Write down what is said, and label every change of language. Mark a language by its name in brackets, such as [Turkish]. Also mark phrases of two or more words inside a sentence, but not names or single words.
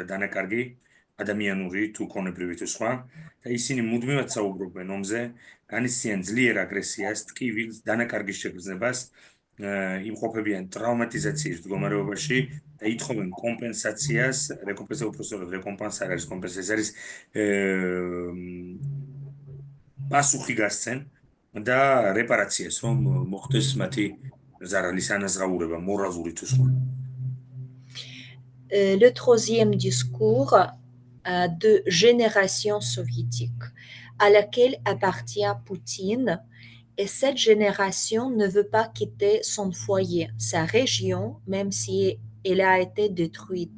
[Georgian] დანაკარგი ადამიანური თუ ქონებრივი თუ სხვა და ისინი მუდმივად საუბრობენ ომზე, განიცდიან ძლიერ აგრესიას, ტკივილს, დანაკარგის შეგრძნებას, იმყოფებიან ტრავმატიზაციის მდგომარეობაში და ითხოვენ კომპენსაციას, რეკომპენსაცია უბრალოდ რეკომპენსა არის კომპენსაცია არის პასუხი გასცენ და რეპარაციას რომ მოხდეს მათი ზარალის ანაზღაურება მორალური თუ სხვა. [French] Le troisième discours de génération soviétique à laquelle appartient Poutine. Et cette génération ne veut pas quitter son foyer, sa région, même si elle a été détruite.